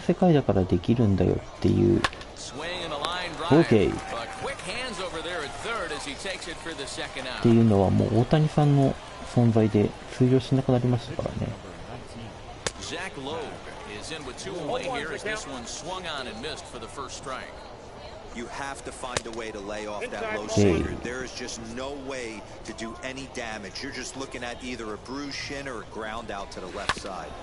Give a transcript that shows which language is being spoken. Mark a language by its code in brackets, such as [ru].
[ja] 世界だからできるんだよっていう。 [en] Swing and a line drive. Okay. But quick hands over there at third as he takes it for the second っ out. [ja] ていうのはもう大谷さんの存在で通用しなくなりましたからね。 [en] Zach Logue is in with 2 away here as this one swung on and missed for the first strike. You have to find a way to lay off that low Okay. slider. There is just no way to do any damage. You're just looking at either a bruised shin or a ground out to the left side.